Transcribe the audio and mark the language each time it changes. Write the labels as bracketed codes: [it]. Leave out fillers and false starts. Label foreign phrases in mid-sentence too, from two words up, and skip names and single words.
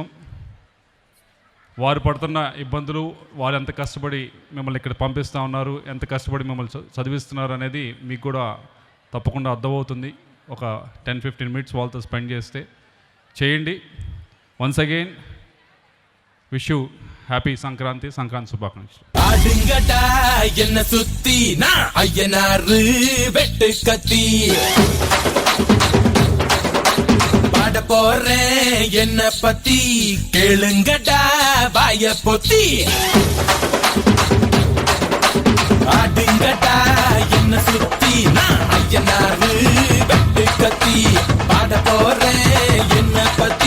[te] వారు పడుతున్న ఇబ్బందులు, వారు ఎంత కష్టపడి మిమ్మల్ని ఇక్కడ పంపిస్తూ ఉన్నారు, ఎంత కష్టపడి మిమ్మల్ని చదివిస్తున్నారు అనేది మీకు కూడా తప్పకుండా అర్థమవుతుంది. ఒక 10-15 మినిట్స్ వాళ్ళతో స్పెండ్ చేయండి. [en] once again wish you happy Sankranti శుభాకాంక్షలు. [ta] ஆடுங்கடா என்ன சுத்தி நான் ஐயனாரு வெட்டு கத்தி பாட போறேன் என்ன பத்தி கேளுங்கடா வாய பொத்தி ஆடுங்கடா என்ன சுத்தி நான் ஐயனாரு வெட்டு கத்தி பாட போறேன் என்ன பத்தி